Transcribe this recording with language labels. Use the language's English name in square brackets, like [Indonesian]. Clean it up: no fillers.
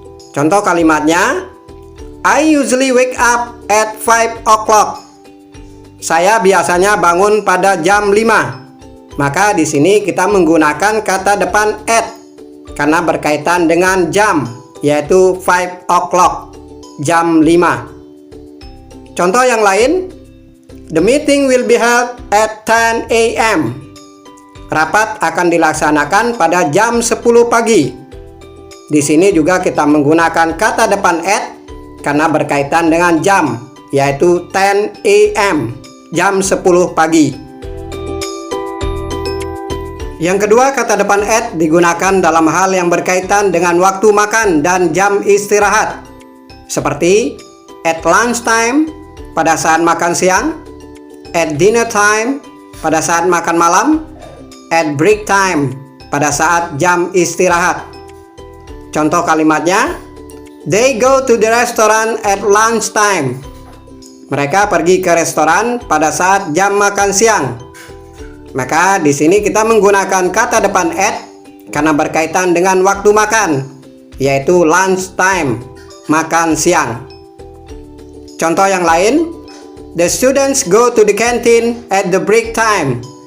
[Indonesian] Contoh kalimatnya, [English] I usually wake up at 5 o'clock. [Indonesian] Saya biasanya bangun pada jam 5. Maka di sini kita menggunakan kata depan at karena berkaitan dengan jam, yaitu 5 o'clock. Jam 5. Contoh yang lain, [English] the meeting will be held at 10 a.m. [Indonesian] Rapat akan dilaksanakan pada jam 10 pagi. Di sini juga kita menggunakan kata depan at karena berkaitan dengan jam, yaitu 10 a.m. jam 10 pagi. Yang kedua, kata depan at digunakan dalam hal yang berkaitan dengan waktu makan dan jam istirahat, seperti [English] at lunch time [Indonesian] pada saat makan siang, [English] at dinner time [Indonesian] pada saat makan malam, [English] at break time [Indonesian] pada saat jam istirahat. Contoh kalimatnya, [English] they go to the restaurant at lunch time. [Indonesian] Mereka pergi ke restoran pada saat jam makan siang. Maka di sini kita menggunakan kata depan at karena berkaitan dengan waktu makan, yaitu lunch time, makan siang. Contoh yang lain, [English] the students go to the canteen at the break time.